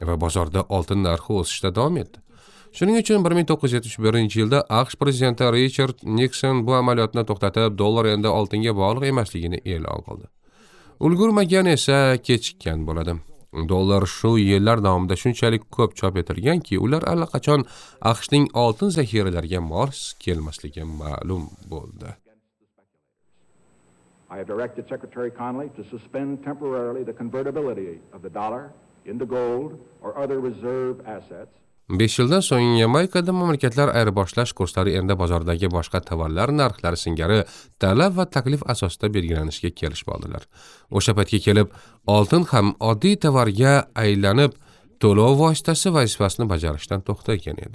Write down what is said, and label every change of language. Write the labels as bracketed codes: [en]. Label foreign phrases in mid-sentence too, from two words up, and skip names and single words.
[uz] va bozorda oltin narxi o'sishda davom etdi. Shuning uchun 1971-yilda AQSh prezidenti Richard Nixon bu amaliyotni to'xtatib, dollar endi oltinga bog'liq emasligini e'lon qildi. Ulgurmagan esa kechikkan bo'ladi. Dollar shu yillar davomida shunchalik ko'p chop etilganki, ular allaqachon AQShning oltin zaxiralariga mos kelmasligi ma'lum bo'ldi. [en] I have directed Secretary Connolly to suspend temporarily the convertibility of the dollar into gold or other reserve assets. [uz] 5 yildan so'ng Yamaykada mamlakatlar ayirboshlash kurslari endi bozordagi boshqa tovarlar narxlari singari talab va taklif asosida belgilanishga kelishib oldilar. O'sha paytga kelib, oltin ham oddiy tovarga aylanib, to'lov vositasi vazifasini bajarishdan to'xtagan edi.